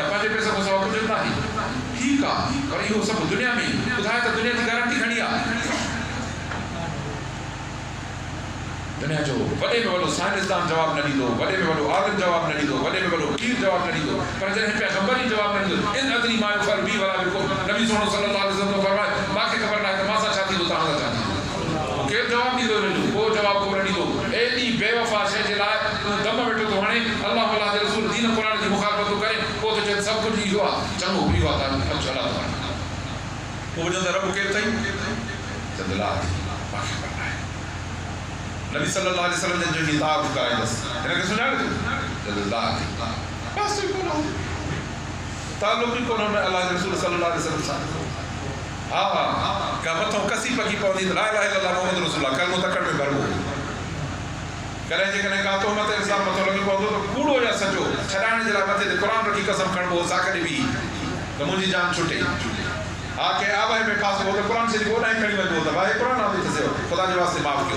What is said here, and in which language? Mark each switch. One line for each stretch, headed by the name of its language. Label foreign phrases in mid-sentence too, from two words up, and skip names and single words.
Sindhi: पंहिंजे पैसे खां सवाइ कुझु न आहे ठीकु आहे पर इहो सभु दुनिया में ॿुधाए त दुनिया जी गारंटी खणी आहे दुनिया जो वॾे में वॾो साइंसदान जवाब न ॾींदो, वॾे में वॾो आलिम जवाब न ॾींदो, वॾे में वॾो पीर जवाब न ॾींदो, पर जॾहिं पैगंबर ई जवाब न ॾींदो, इन अदरी मां फर बी वाला बिको नबी सोनो
Arabic: صلى الله عليه وسلم
Sindhi: फरमाए मूंखे ख़बर नाहे त मां सां छा थींदो, तव्हां सां छा थींदो, केरु जवाब ॾींदो हुनजो, को जवाब को न ॾींदो। एॾी बेवफ़ा शइ जे लाइ तूं दम वेठो थो हाणे अल्लाह अल्लाह जे रसूल दीन क़ुरान जी मुखालफ़त थो करे, पोइ त चए सभु कुझु इहो आहे, चङो बि इहो आहे, त अच्छा अल्लाह ताला पोइ ॿुधंदो रब केरु अथई, चवंदो ला मूंखे ख़बर नाहे। नबी
Arabic: صلى الله عليه وسلم
Sindhi: जो किताब कराईंदुसि, हिनखे सुञाणे थो, चवंदो ला बसि कोन तालुक़ ई कोन हुन अल्लाह जे रसूल
Arabic: صلى الله عليه وسلم
Sindhi: सां। हा का मथां कसी पकी पवंदी त
Arabic: لا إله إلا الله محمد رسول الله
Sindhi: कलमो तकड़ में भरबो। कॾहिं जेकॾहिं का तोहमत इस्लाम मथां लॻी पवंदो त कूड़ो या सचो छॾाइण जे लाइ मथे ते क़ुरान रखी कसम खणबो, साकड़ी बि त मुंहिंजी जान छुटे। हा कंहिं आबाए में फासबो त क़ुरान शरीफ़ ओॾां ई खणी वञिबो त भाई क़ुरान आदि थिए ख़ुदा जे वास्ते माफ़ कयो।